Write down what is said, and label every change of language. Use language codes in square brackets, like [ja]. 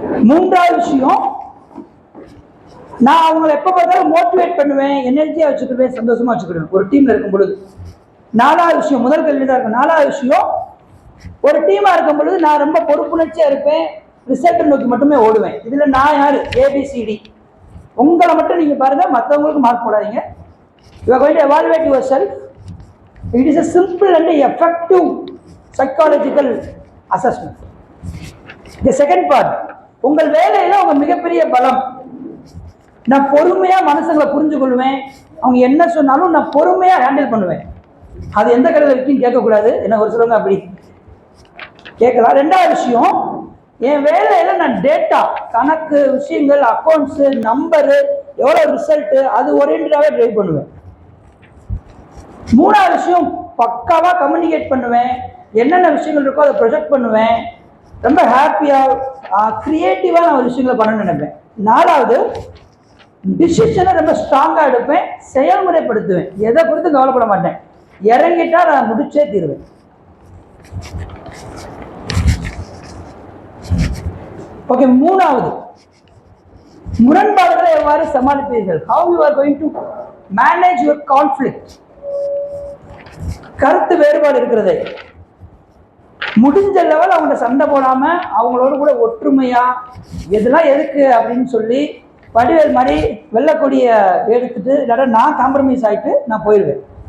[ta] மூன்றாவது விஷயம், நான் அவங்களை எப்ப பார்த்தாலும் மோட்டிவேட் பண்ணுவேன், எனர்ஜியா வச்சுக்கிடுவேன், சந்தோஷமா வச்சுக்கிடுவேன் ஒரு டீம்ல இருக்கும் பொழுது. நாலாவது விஷயம், முதல் கேள்வி தான் இருக்கும். நாலாவது விஷயம், ஒரு டீமா இருக்கும் பொழுது நான் ரொம்ப பொறுப்புணர்ச்சியா இருப்பேன், ரிசல்ட் நோக்கி மட்டுமே ஓடுவேன். இதுல நான் யாரு? ABCD. உங்களை மட்டும் நீங்க பாருங்க, மற்றவங்களுக்கு மார்க் போடாதீங்க. [en] You are going to evaluate yourself. It is a simple and effective psychological assessment. The second part, [ta] உங்கள் வேலையில உங்க மிகப்பெரிய பலம். நான் பொறுமையா மனுஷங்களை புரிஞ்சு கொள்வேன். அவங்க என்ன சொன்னாலும் நான் பொறுமையா ஹேண்டில் பண்ணுவேன். அது எந்த கடையில் இருக்குன்னு கேட்கக்கூடாது. என்ன ஒரு சொல்லுங்க அப்படி கேட்கலாம். ரெண்டாவது விஷயம், என் வேலையில நான் டேட்டா, கணக்கு விஷயங்கள், அக்கௌண்ட்ஸ், நம்பரு, எவ்வளவு ரிசல்ட், அது ஓரியன்டாவே ட்ரைவ் பண்ணுவேன். மூணாவது விஷயம், பக்காவா கம்யூனிகேட் பண்ணுவேன். என்னென்ன விஷயங்கள் இருக்கோ அதை ப்ரொஜெக்ட் பண்ணுவேன். ரொம்ப ஹாப்பியா கிரியேட்டிவா நான் ஒரு விஷயங்களை பண்ணணும்னு நினைப்பேன். நாலாவது, டிசிஷனை ரொம்ப ஸ்ட்ராங்கா எடுப்பேன், செயல்முறைப்படுத்துவேன். எதை குறித்து கவலைப்பட மாட்டேன். இறங்கிட்டா நான் முடிச்சே தீருவேன். ஓகே, மூணாவது, முரண்பாடுகளை எவ்வாறு சமாளிப்பீர்கள்? [en] How you are going to manage your conflict? [ta] கருத்து வேறுபாடு இருக்கிறது, முடிஞ்ச லெவல் அவங்க சண்டை போடாம அவங்களோட கூட ஒற்றுமையா, இதெல்லாம் எதுக்கு அப்படின்னு சொல்லி வடிவேல் மாதிரி வெள்ளக்கொடிய எடுத்துட்டு இல்லாட்ட நான் காம்ப்ரமைஸ் ஆயிட்டு நான் போயிடுவேன்.